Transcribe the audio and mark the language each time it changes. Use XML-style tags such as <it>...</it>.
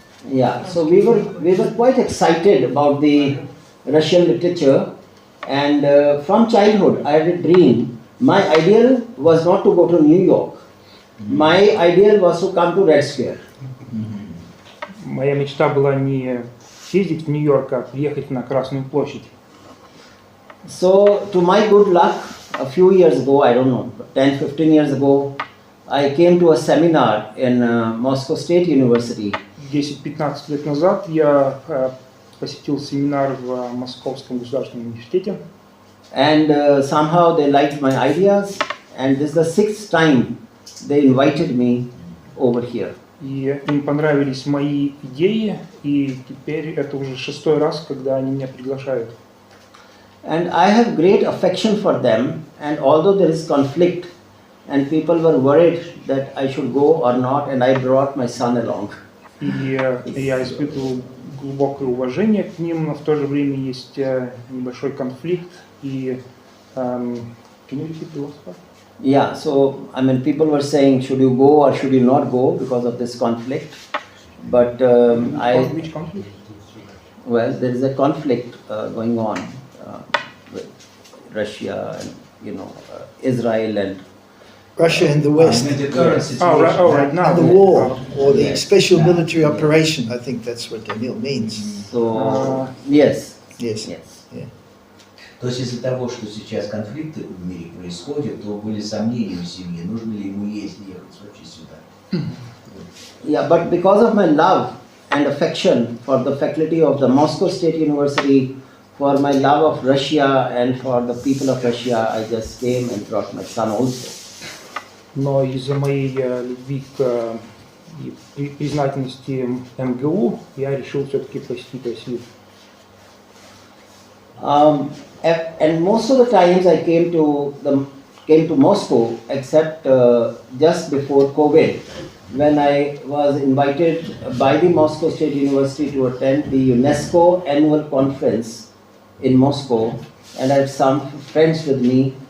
<en>Yeah, so we were quite excited about the Russian literature, and from childhood I had a dream. My ideal was not to go to New York. My ideal was to come to Red Square.</en> <ru>Моя мечта была не съездить в Нью-Йорк, а приехать на Красную площадь.</ru> <en>So, to my good luck, a few years ago, I don't know, 10-15 years ago, I came to a seminar in Moscow State University.</en> <ru>10-15 лет назад я посетил семинар в Московском государственном университете.</ru> <en>And somehow they liked my ideas, and this is the 6th time they invited me over here.</en> <ru>И им понравились мои идеи, и теперь это уже 6-й раз, когда они меня приглашают.</ru> <en>And I have great affection for them, and although there is conflict, and people were worried that I should go or not, and I brought my son along.</en> <ru>И я испытываю глубокое уважение к ним, но в то же время есть небольшой конфликт.</ru> <en>И can you repeat the last part? Yeah, so I mean, people were saying, should you go or should you not go because of this conflict? But Which conflict? Well, there is a conflict going on with Russia and Israel and Russia and the West. The current situation. Right now. And the war, or the special military operation, I think that's what Anil means. So, yes. Yes. Yes.</en> <ru>То есть из-за того, что сейчас конфликты в мире происходят, то были сомнения у семьи, нужно ли ему ехать вообще сюда.</ru> <en>Yeah, but because of my love and affection for the faculty of the Moscow State University, for my love of Russia and for the people of Russia, I just came and brought my son also.</en> <ru>Но из-за моей любви к и признательности МГУ я решил все-таки посетить Россию.</ru> <en>And most of the times I came to Moscow, except just before COVID, when I was invited by the Moscow State University to attend the UNESCO annual conference in Moscow, and I had some friends with me.</en>